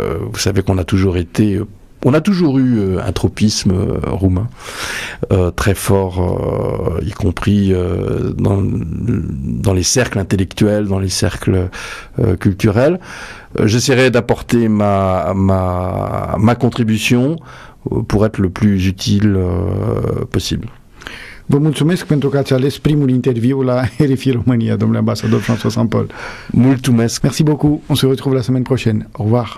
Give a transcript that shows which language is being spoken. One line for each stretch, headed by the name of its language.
French: Vous savez qu'on a toujours eu un tropisme roumain très fort, y compris dans les cercles intellectuels, dans les cercles culturels. J'essaierai d'apporter ma contribution pour être le plus utile possible.
Romanian: Vă mulțumesc pentru că ați ales primul interviu la RFI România, domnule ambasador François Saint-Paul. Mulțumesc.
French: Merci beaucoup. On se retrouve la semaine prochaine. Au revoir.